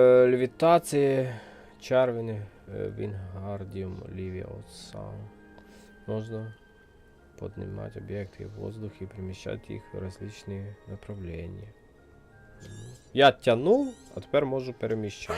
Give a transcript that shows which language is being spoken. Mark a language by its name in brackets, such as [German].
[Ukrainian] Левітації, Чарівні, Wingardium Leviosa. [Russian] Можно поднимать объекты в воздух и перемещать их в различные направления. [Ukrainian] Я тянув, а тепер можу переміщати.